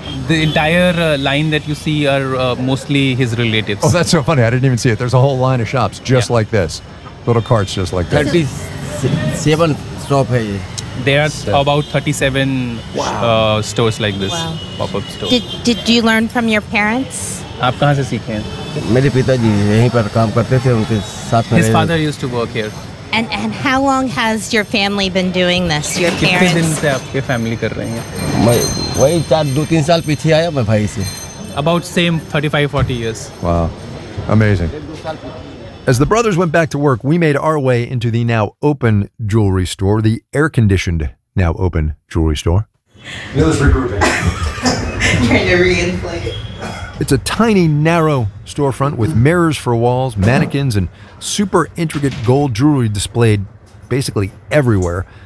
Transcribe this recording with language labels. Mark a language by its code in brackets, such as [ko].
[en] The entire line that you see are mostly his relatives. Oh, that's so funny. I didn't even see it. There's a whole line of shops just like this. Little carts just like this. 37 stores. There are about 37 stores like this. Wow. Pop-up stores. Did you learn from your parents? [hi] आप कहाँ से सीखे हैं? मेरे पिताजी यहीं पर काम करते थे उनके साथ [en] में। His father used to work here. And how long has your family been doing this? Your parents? [hi] कितने दिन से आपके family कर रहे हैं? मैं वही चार दो तीन साल पीछे आया मैं भाई से। [en] About same 35-40 years. Wow, amazing. As the brothers went back to work, we made our way into the now open jewelry store, the air-conditioned now open jewelry store. Neil's regrouping. Trying to re-inflate it. It's a tiny, narrow storefront with mirrors for walls, mannequins, and super intricate gold jewelry displayed basically everywhere.